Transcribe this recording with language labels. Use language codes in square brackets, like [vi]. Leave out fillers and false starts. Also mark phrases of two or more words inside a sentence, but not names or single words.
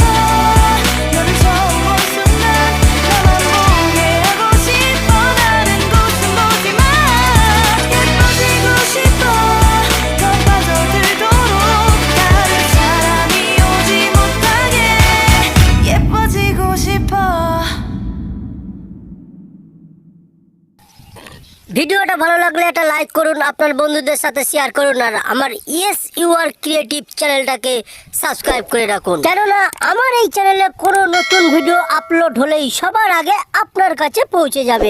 [ko] 너를 처음 본 순간 나만 보게 하고 싶어. 다른 곳은 보지 마. 예뻐지고 싶어. 더 빠져들도록 다른 사람이 오지 못하게 예뻐지고 싶어. [bn] ভিডিওটা ভালো লাগলে একটা লাইক করুন, আপনার বন্ধুদের সাথে শেয়ার করুন, আর আমার ইয়েস ইউ আর ক্রিয়েটিভ চ্যানেলটাকে সাবস্ক্রাইব করে রাখুন। কেননা আমার এই চ্যানেলে কোনো নতুন ভিডিও আপলোড হলেই সবার আগে আপনার কাছে পৌঁছে যাবে।